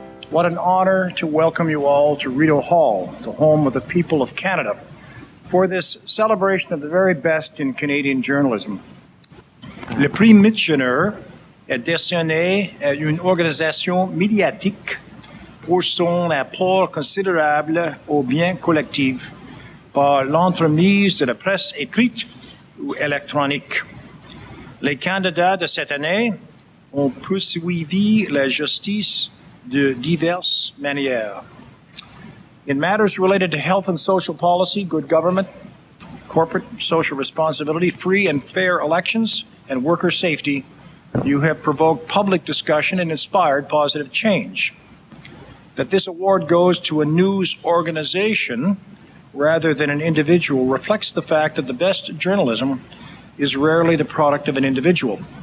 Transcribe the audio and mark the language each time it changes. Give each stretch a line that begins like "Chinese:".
English: What an honor to welcome you all to Rideau Hall, the home of the people of Canada, for this celebration of the very best in Canadian journalism.
French: Le prix Michener est décerné à une organisation médiatique pour son apport considérable au bien collectif par l'entremise de la presse écrite ou électronique. Les candidats de cette année ont poursuivi la justice de diverses manières.
English: In matters related to health and social policy, good government, corporate social responsibility, free and fair elections, and worker safety, you have provoked public discussion and inspired positive change. That this award goes to a news organization rather than an individual reflects the fact that the best journalism is rarely the product of an individual.